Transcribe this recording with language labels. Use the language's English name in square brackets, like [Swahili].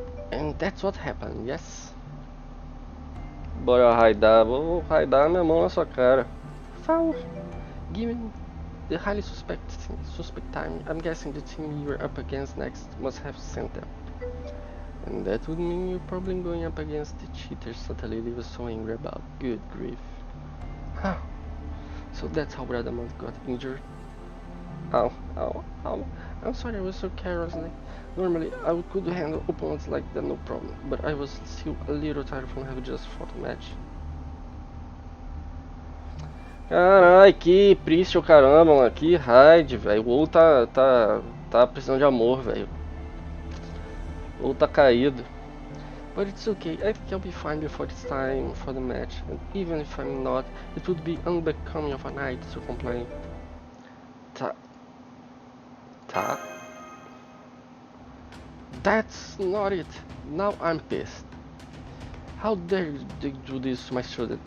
[English] And that's what happened, yes. [Portuguese] Bora raidar, vou raidar minha mão na sua cara. [English] Foul. Give me the highly suspect time. I'm guessing the team you're up against next must have sent them. And that would mean you're probably going up against the cheaters Santa Lily was so angry about. Good grief. Huh. So that's how Bradamont got injured. Ow, ow, ow. I'm sorry I was so carelessly. Normally I could handle opponents like that no problem, but I was still a little tired from having just fought a match. [Portuguese] Carai, que triste o caramba, mano. Que raid, velho. O WoW tá precisando de amor, velho. O WoW tá caído. [English] But it's okay, I think I'll be fine before it's time for the match. And even if I'm not, it would be unbecoming of a knight to complain. Tá. That's not it. Now I'm pissed. How dare they do this to my student?